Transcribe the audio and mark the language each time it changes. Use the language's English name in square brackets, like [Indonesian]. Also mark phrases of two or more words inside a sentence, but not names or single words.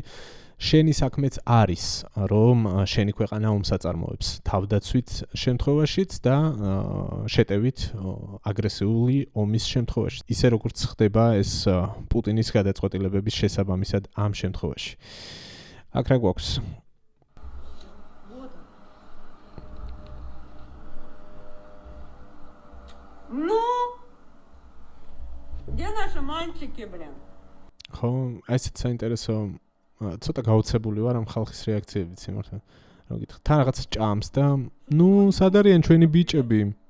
[Georgian] შენი საქმეც არის, რომ შენი ქვეყანა ომს აწარმოებს თავდაცვით შემთხვევაშიც და შეტევით აგრესიული ომის შემთხვევაში. ისე როგორც ხდება ეს პუტინის გადაწყვეტილებების შესაბამისად ამ შემთხვევაში. აქ რა გვაქვს? [Russian] Ну, где наши мальчики, блин? [Georgian] ხო, ესეც საინტერესო ცოტა გაუცებული ვარ ამ ხალხის რეაქციებით სიმართლე. რა გითხრათ, თან რაღაც ჭამს და ნუ სად არიან ჩვენი ბიჭები?